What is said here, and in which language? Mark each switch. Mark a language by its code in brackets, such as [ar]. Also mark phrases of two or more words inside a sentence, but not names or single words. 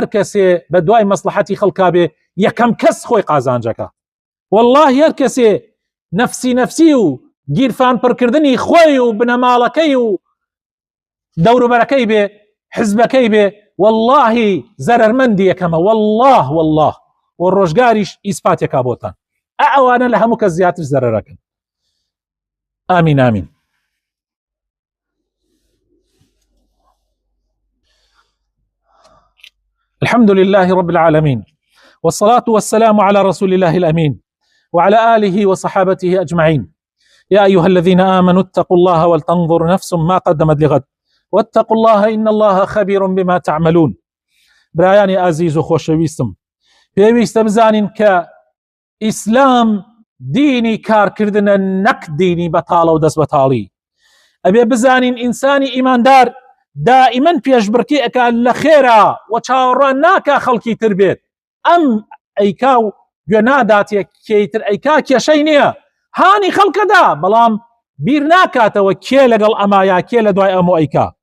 [ckb] کەسێ بە دوای مەسلحەتی خەڵکا بێ یەکەم کەس خۆی قازانجەکە والله هەر کەسێ نەفسی و گیرفان پڕکردنی خۆی و بنەماڵەکەی و دەوروبەرەکەی بێ حزبەکەی بێ واللهی زەرەرمەندی یەکەمە والله و ڕۆژگاریش ئیسپاتێکا بۆتان ئەوانە لە هەموو کەس زیاتر زەرەرەکەن. [ar] آمین آمین. الحمد لله رب العالمين والصلاة والسلام على رسول الله الأمين وعلى آله وصحابته أجمعين. يا أيها الذين آمنوا اتقوا الله ولتنظر نفس ما قدمت لغد واتقوا الله إن الله خبير بما تعملون. [ckb] برایانی عزیز و خۆشەویستم پێویستە بزانین کە ئیسلام دینی کارکردنە نەک دینی بەتاڵە و دەست بەتاڵی. ئەبێ بزانین ئینسانی ئیماندار دائیمەن پێشبڕکێ ئەکا لە خێرا و چاوەڕوان ناکا خەڵکی تر بێت ئەم ئەیکا و گوێ ناداتێک کێیتر ئەیکا کێشەی نییە هانی خەڵکەدا بەڵام بیر ناکاتەوە کێ لەگەڵ ئەمایا کێ لە دوای ئەمە ئەیکا.